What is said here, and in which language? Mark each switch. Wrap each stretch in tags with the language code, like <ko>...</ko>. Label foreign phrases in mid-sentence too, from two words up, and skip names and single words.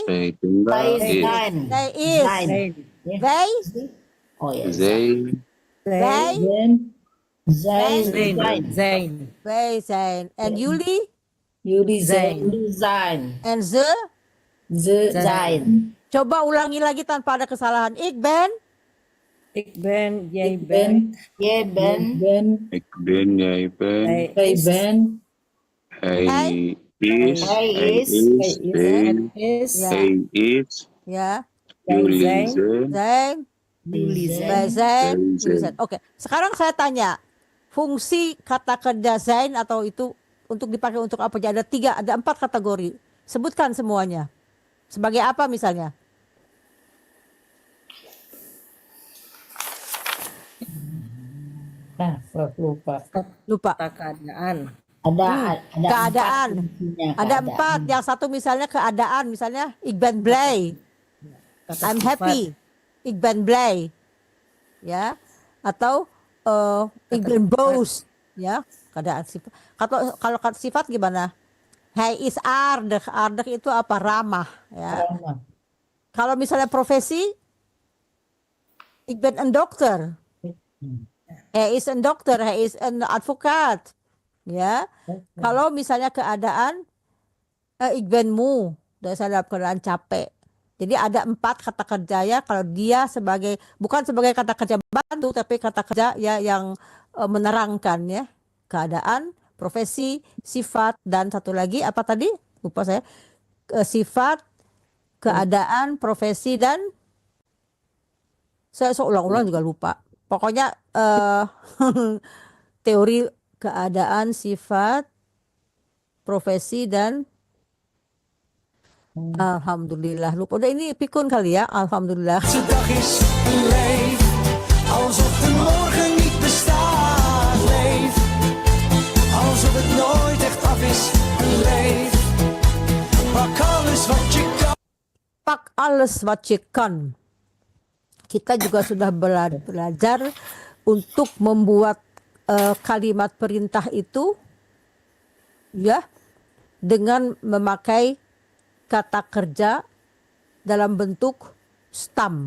<nl>Zij. Hij is Is. zijn. Zij is. Zijn. Wij. Oh ja. Zij. Wij. Ben. Zij Zijn. zijn. Zijn. Wij zijn. En jullie? Jullie zijn. Jullie zijn. En ze? Ze Zijn.</nl> <id>Coba ulangi lagi tanpa ada kesalahan.</id> <nl>Ik ben. Ik ben, jij Ik ben, bent, Jij jij bent. bent, Ik ben, jij bent. hij jij is, bent, Hij is. Hij Hij is. is. hij is, Zij. het is,</nl> <id>Ya,</id> <nl>Hij is.</nl> <id>ya.</id> <nl>wij Jullie zijn, zijn. Zijn, jullie Zijn. wij zijn. zijn, Wij jullie zijn. zijn.</nl> <id>Oke, sekarang saya tanya, fungsi kata kerja zijn atau itu untuk dipakai untuk apa aja? Ada 4 kategori. Sebutkan semuanya. Sebagai apa misalnya? Nah, Prof, lupa. Lupa. Kata keadaan. Ada Keadaan. empat fungsinya Ada keadaan. 4. Yang satu misalnya keadaan, misalnya</id> <nl>ik ben blij,</nl> <id>Kata</id> <en>I'm</en> <id>sifat.</id> <en>happy,</en> <nl>ik ben blij,</nl> <id>ya. Atau ik Kata</id> <nl>ben</nl> <id>sifat. boos, ya. Keadaan sifat. Kalau kata sifat gimana?</id> <nl>Hij is aardig.</nl> <id>Aardig itu apa? Ramah, ya. Ramah. Kalau misalnya profesi,</id> <nl>ik ben een dokter. Hij is een dokter, hij is een advocaat.</nl> <id>Ya. Kalau misalnya keadaan,</id> <nl>ik ben moe.</nl> <id>Dan saya dalam keadaan capek. Jadi ada 4 kata kerja ya. Kalau dia sebagai, bukan sebagai kata kerja bantu, tapi kata kerja ya yang menerangkan ya. Keadaan, profesi, sifat, dan satu lagi apa tadi? Lupa saya. Sifat, keadaan, profesi, dan saya seulang-ulang juga lupa. Pokoknya teori keadaan, sifat, profesi, dan alhamdulillah. Lupa. Udah ini pikun kali ya. Alhamdulillah.</id> <nl>De dag is een leef, alsof de morgen niet bestaat. Leef, alsof het nooit echt af is. Een leef, pak alles wat je kan. Pak alles wat je kan.</nl> <id>Kita juga sudah belajar untuk membuat kalimat perintah itu ya dengan memakai kata kerja dalam bentuk stam.</id>